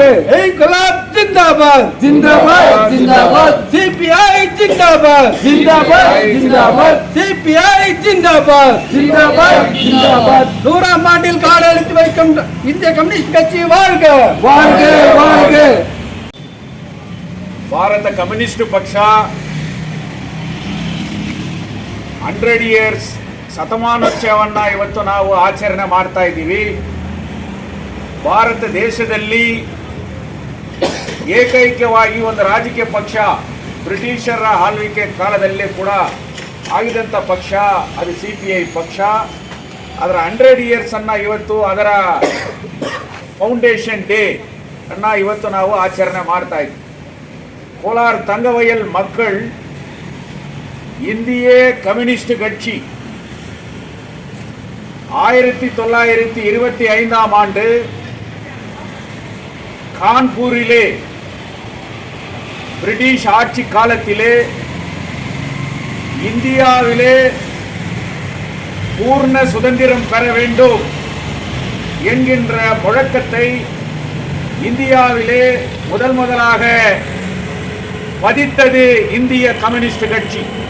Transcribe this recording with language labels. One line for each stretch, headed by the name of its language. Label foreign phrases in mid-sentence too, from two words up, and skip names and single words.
Urdu: انقلاب زندہ باد زندہ باد زندہ باد. سی پی آئی زندہ باد زندہ باد زندہ باد. سی پی آئی زندہ باد زندہ باد زندہ باد.
Tamil: 100ஆம் ஆண்டில் கால் எடுத்து வைக்கும் இந்திய கம்யூனிஸ்ட் கட்சி வாழ்க வாழ்க வாழ்க.
Kannada: ಭಾರತ ಕಮ್ಯುನಿಸ್ಟ್ ಪಕ್ಷ 100 ಇಯರ್ಸ್ ಶತಮಾನೋತ್ಸವವನ್ನು ಇವತ್ತು ನಾವು ಆಚರಣೆ ಮಾಡ್ತಾ ಇದ್ದೀವಿ. ಭಾರತ ದೇಶದಲ್ಲಿ ಏಕೈಕವಾಗಿ ಒಂದು ರಾಜಕೀಯ ಪಕ್ಷ ಬ್ರಿಟಿಷರ ಆಳ್ವಿಕೆ ಕಾಲದಲ್ಲೇ ಕೂಡ ಆಗಿದಂಥ ಪಕ್ಷ ಅದು CPI ಪಕ್ಷ. ಅದರ 100 ಇಯರ್ಸ್ ಅನ್ನು ಇವತ್ತು ಅದರ
English: foundation day
Kannada: ಅನ್ನು ಇವತ್ತು ನಾವು ಆಚರಣೆ ಮಾಡ್ತಾ ಇದ್ದೀವಿ.
Tamil: கோலார் தங்கவயல் மக்கள் இந்திய கம்யூனிஸ்ட் கட்சி 1925ஆம் ஆண்டு கான்பூரிலே பிரிட்டிஷ் ஆட்சி காலத்திலே இந்தியாவிலே பூர்ண சுதந்திரம் பெற வேண்டும் என்கின்ற முழக்கத்தை இந்தியாவிலே முதலாக பதித்தது இந்திய கம்யூனிஸ்ட் கட்சி.